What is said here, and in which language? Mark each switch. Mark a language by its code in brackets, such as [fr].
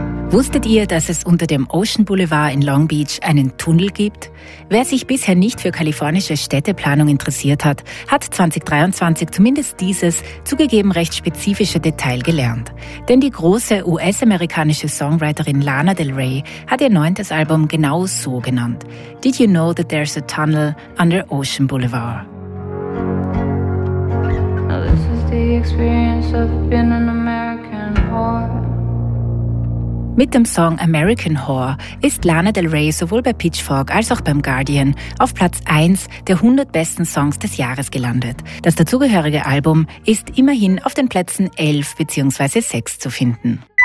[de] Wusstet ihr, dass es unter dem Ocean Boulevard in Long Beach einen Tunnel gibt? Wer sich bisher nicht für kalifornische Städteplanung interessiert hat, hat 2023 zumindest dieses, zugegeben recht spezifische Detail gelernt. Denn die große US-amerikanische Songwriterin Lana Del Rey hat ihr 9. Album genau so genannt. [en] Did you know that there's a tunnel under Ocean Boulevard? Now this is the experience of being an American whore. [de] Mit dem Song American Whore ist Lana Del Rey sowohl bei Pitchfork als auch beim Guardian auf Platz 1 der 100 besten Songs des Jahres gelandet. Das dazugehörige Album ist immerhin auf den Plätzen 11 bzw. 6 zu finden.